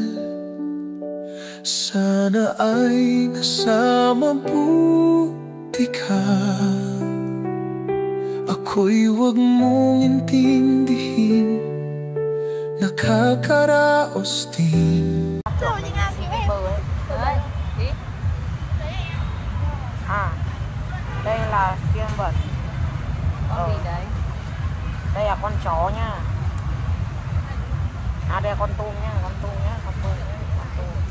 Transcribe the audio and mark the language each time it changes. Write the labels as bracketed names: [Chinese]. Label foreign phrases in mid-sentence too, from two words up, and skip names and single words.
[Filipino] Sana ay nasa mabuti ka. Ako'y huwag mong intindihin, nakakaraos din. [Vietnamese] Đây là xiên bẩn. Con gì đấy? Đây là con chó nha. Đây là con tôm nhá, con tôm nhá, con tôm nhá, con tôm.